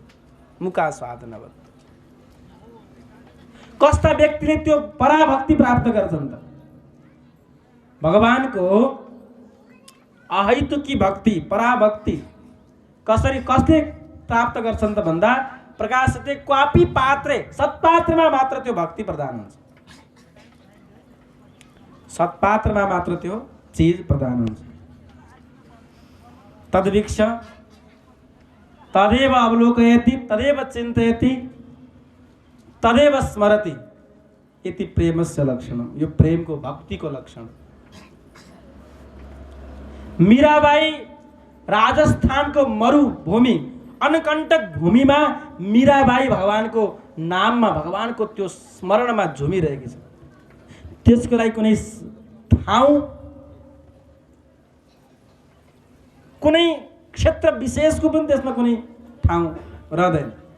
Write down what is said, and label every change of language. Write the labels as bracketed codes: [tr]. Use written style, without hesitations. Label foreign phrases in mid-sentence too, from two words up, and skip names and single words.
[ne] मुका स्वाद नभए कस्ता व्यक्तिले त्यो पराभक्ति प्राप्त गर्छन् त? भगवानको अहैतुकी भक्ति, पराभक्ति कसले प्राप्त गर्छन् त भन्दा [sa] प्रकाशते क्वापी पात्रे, [ne] सत्पात्रमा मात्र त्यो भक्ति प्रदान हुन्छ। सत्पात्रमा मात्र त्यो चीज प्रदान हुन्छ। [sa] तद्वीक्ष तदेव अवलोकयति तदेव चिन्तयति तदेव स्मरति इति प्रेमस्य लक्षणम। [ne] यो प्रेमको भक्तिको लक्षण। मीराबाई राजस्थानको मरुभूमि अनकण्टक भूमिमा मीराबाई भगवानको नाममा, भगवानको त्यो स्मरणमा झुमिरहेकी छ। त्यसको लागि कुनै ठाउँ, कुनै क्षेत्र विशेषको पनि त्यसमा कुनै ठाउँ रहँदैन।